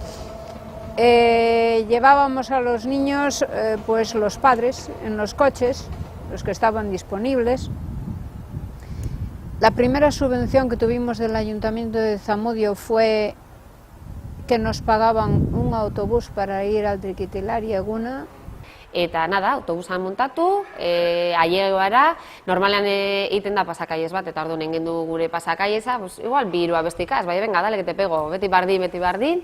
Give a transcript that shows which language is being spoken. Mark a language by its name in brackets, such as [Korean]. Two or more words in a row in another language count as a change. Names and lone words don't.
[Spanish] Llevábamos a los niños, pues los padres, en los coches, los que estaban disponibles. La primera subvención que tuvimos del Ayuntamiento de Zamudio fue que nos pagaban un autobús para ir al triquitilari eguna. Eta nada, [Basque] autobusan montatu, ailegatu gara, normalean egiten da pasakaiez bat, eta orduan egin du gure pasakaieza, pues igual bi hiru abestikaz, bai, [Spanish] venga, dale que te pego, [Basque] beti bardin.